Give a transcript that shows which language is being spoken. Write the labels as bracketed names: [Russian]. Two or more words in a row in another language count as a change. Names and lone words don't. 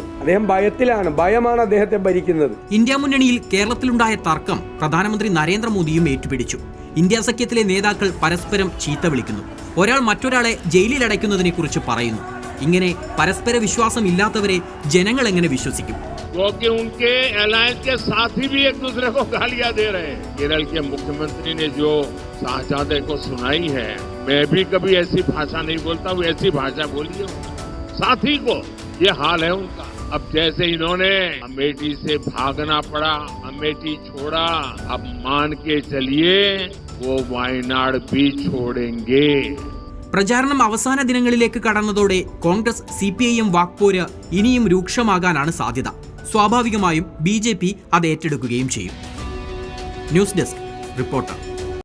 [Malayalam] അദ്ദേഹം ഭയമാണ് അദ്ദേഹത്തെ ഭരിക്കുന്നത്. ഇന്ത്യ മുന്നണിയിൽ കേരളത്തിലുണ്ടായ തർക്കം പ്രധാനമന്ത്രി നരേന്ദ്രമോദിയും ഏറ്റുപിടിച്ചു. ഇന്ത്യ സഖ്യത്തിലെ നേതാക്കൾ പരസ്പരം ചീത്ത വിളിക്കുന്നു. ഒരാൾ മറ്റൊരാളെ ജയിലിൽ അടയ്ക്കുന്നതിനെ കുറിച്ച് പറയുന്നു. ഇങ്ങനെ പരസ്പര വിശ്വാസം ഇല്ലാത്തവരെ ജനങ്ങൾ എങ്ങനെ വിശ്വസിക്കും? [Hindi] क्योंकि उनके अलायंस के साथी भी एक दूसरे को गालियां दे रहे हैं। केरल के मुख्यमंत्री ने जो शाहजादे को सुनाई है, मैं भी कभी ऐसी भाषा नहीं बोलता हूँ, ऐसी भाषा बोली है साथी को। ये हाल है उनका। अब जैसे इन्होंने अमेठी से भागना पड़ा, अमेठी छोड़ा, अब मान के चलिए वो वायनाड भी छोड़ेंगे। [Malayalam] പ്രചാരണം അവസാന ദിനങ്ങളിലേക്ക് കടന്നതോടെ കോൺഗ്രസ് CPIM വാക്പോര് ഇനിയും രൂക്ഷമാകാനാണ് സാധ്യത. സ്വാഭാവികമായും BJP അത് ഏറ്റെടുക്കുകയും ചെയ്യും. ന്യൂസ് ഡെസ്ക് റിപ്പോർട്ടർ.